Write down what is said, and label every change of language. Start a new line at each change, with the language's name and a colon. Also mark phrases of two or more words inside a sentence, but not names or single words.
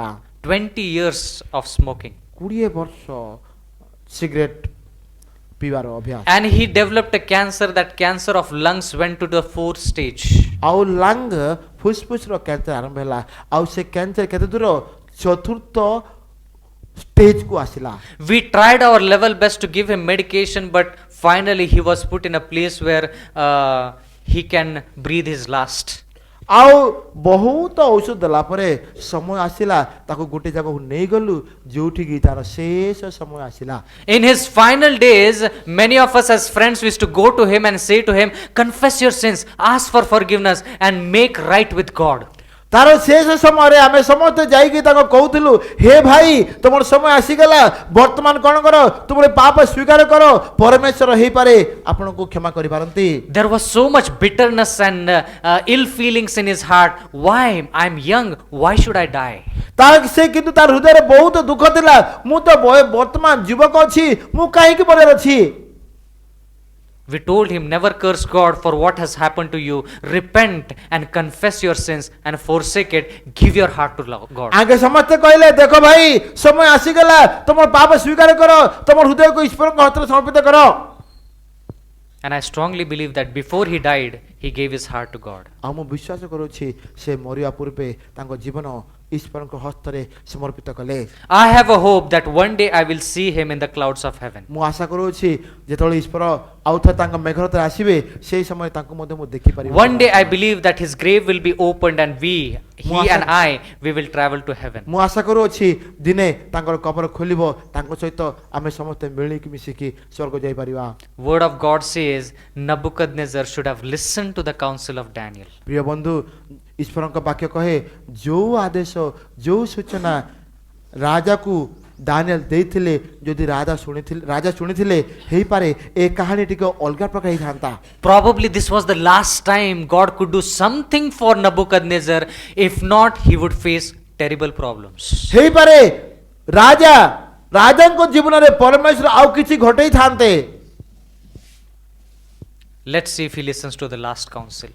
English: 20 years of smoking.
Odia: 20 ବର୍ଷ ସିଗାରେଟ୍ ପିଇବାର ଅଭ୍ୟାସ।
English: And he developed a cancer. That cancer of lungs went to the 4th stage.
Odia: ଆଉ ଲଙ୍ଗ ଫୁସଫୁସର କ୍ୟାନ୍ସର ଆରମ୍ଭ ହେଲା ଆଉ ସେ କ୍ୟାନ୍ସର କେତେ ଦୂର ଚତୁର୍ଥ ଷ୍ଟେଜକୁ ଆସିଲା।
English: We tried our level best to give him medication, but finally he was put in a place where he can breathe his last.
Odia: ଆଉ ବହୁତ ଔଷଧ ଦେଲା ପରେ ସମୟ ଆସିଲା ତାକୁ ଗୋଟେ ଜାଗାକୁ ନେଇଗଲୁ ଯୋଉଠିକି ତାର ଶେଷ ସମୟ ଆସିଲା।
English: In his final days, many of us as friends used to go to him and say to him, "Confess your sins, ask for forgiveness and make right with God."
Odia: ତାର ଶେଷ ସମୟରେ ଆମେ ସମସ୍ତେ ଯାଇକି ତାଙ୍କୁ କହୁଥିଲୁ ହେ ଭାଇ ତମର ସମୟ ଆସିଗଲା ବର୍ତ୍ତମାନ କ'ଣ କର ତୁମର ପାପ ସ୍ୱୀକାର କର ପରମେଶ୍ୱର ହେଇପାରେ ଆପଣଙ୍କୁ କ୍ଷମା କରିପାରନ୍ତି।
English: There was so much bitterness and ill feelings in his heart. Why? I'm young. Why should I die?
Odia: ସେ କିନ୍ତୁ ତାର ହୃଦୟରେ ବହୁତ ଦୁଃଖ ଥିଲା ମୁଁ ତ ବର୍ତ୍ତମାନ ଯୁବକ ଅଛି ମୁଁ କାହିଁକି ମରିବାର ଅଛି।
English: We told him, never curse God for what has happened to you. Repent and confess your sins and forsake it. Give your heart to God.
Odia: ଆଗେ ସମସ୍ତେ କହିଲେ ଦେଖ ଭାଇ ସମୟ ଆସିଗଲା ତମର ପାପ ସ୍ୱୀକାର କର ତମର ହୃଦୟକୁ ଈଶ୍ୱରଙ୍କ ହାତରେ ସମର୍ପିତ କର।
English: And I strongly believe that before he died, he gave his heart to God.
Odia: ଆଉ ମୁଁ ବିଶ୍ୱାସ କରୁଛି ସେ ମରିବା ପୂର୍ବେ ତାଙ୍କ ଜୀବନ ଈଶ୍ୱରଙ୍କ ହସ୍ତରେ ସମର୍ପିତ କଲେ।
English: I have a hope that one day I will see him in the clouds of heaven.
Odia: ମୁଁ ଆଶା କରୁଛି ଯେତେବେଳେ ଈଶ୍ୱର ଆଉ ଥରେ ତାଙ୍କ ମେଘରଥରେ ଆସିବେ ସେହି ସମୟରେ ତାଙ୍କୁ ମଧ୍ୟ ମୁଁ ଦେଖିପାରିବି।
English: One day I believe that his grave will be opened and he and I, we will travel to heaven.
Odia: ମୁଁ ଆଶା କରୁଅଛି ଦିନେ ତାଙ୍କର କବର ଖୋଲିବ ତାଙ୍କ ସହିତ ଆମେ ସମସ୍ତେ ମିଳିକି ମିଶିକି ସ୍ୱର୍ଗ ଯାଇପାରିବା।
English: Word of God says Nebuchadnezzar should have listened to the counsel of Daniel.
Odia: ପ୍ରିୟ ବନ୍ଧୁ ଈଶ୍ୱରଙ୍କ ବାକ୍ୟ କହେ ଯୋଉ ଆଦେଶ ଯୋଉ ସୂଚନା ରାଜାକୁ ଦାନିଏଲ ଦେଇଥିଲେ ଯଦି ରାଜା ଶୁଣିଥିଲେ ହେଇପାରେ ଏ କାହାଣୀ ଟିକେ ଅଲଗା ପ୍ରକାର ହେଇଥାନ୍ତା।
English: Probably this was the last time God could do something for Nebuchadnezzar. If not, he would face terrible problems.
Odia: ହେଇପାରେ ରାଜାଙ୍କ ଜୀବନରେ ପରମେଶ୍ୱର ଆଉ କିଛି ଘଟେଇଥାନ୍ତେ।
English: Let's see if he listens to the last counsel.